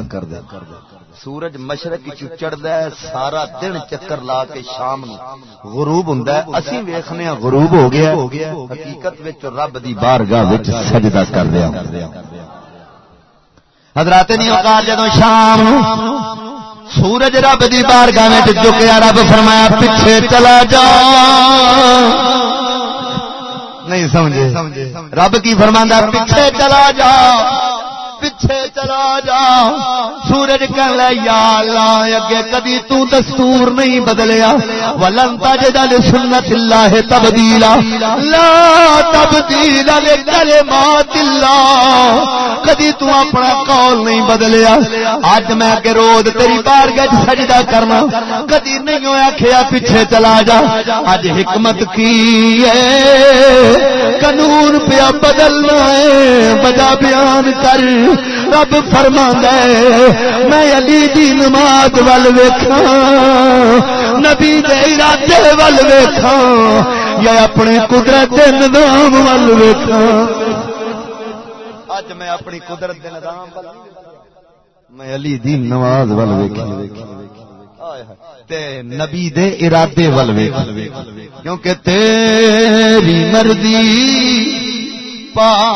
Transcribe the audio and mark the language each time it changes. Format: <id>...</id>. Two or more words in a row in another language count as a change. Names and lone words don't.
<pa>سورج مشرق وچ چڑھدا ہے، سارا دن چکر لا کے شام نو غروب ہوندا ہے، اسی ویکھنے ہاں غروب ہو گیا، حقیقت وچ رب دی بارگاہ وچ سجدہ کر رہا۔ حضرات نے اوقات جدوں شام سورج رب دی بارگاہ وچ جھکیا، رب فرمایا پیچھے چلا جا، نہیں سمجھے رب کی فرماندا پیچھے چلا جا، پیچھے چلا جا، سورج کہن لے یا اللہ اگے کدی تو دستور نہیں بدلیا،</pa> <ar>ولن تجد لسنت اللہ تبدیلا، لا تبدیل لکلمات اللہ،</ar> <pa>کدی تو اپنا قول نہیں بدلیا، اج میں کہ روز تیری بارگاہ وچ سجدہ کرنا، کدی نہیں ہویا کھیا پیچھے چلا جا، اج حکمت کی ہے قانون پیا بدلنا ہے، بجا بیان کر، رب فرماندا ہے میں علی دی نماز ول ویکھاں، نبی دے ارادے ول ویکھاں، یا اپنے قدرت دے نظام ول ویکھاں، اج میں اپنی قدرت دے نظام ول میں علی دی نماز ول ویکھاں تے نبی دے ارادے ول ویکھاں، کیونکہ تیری مرضی پا</pa>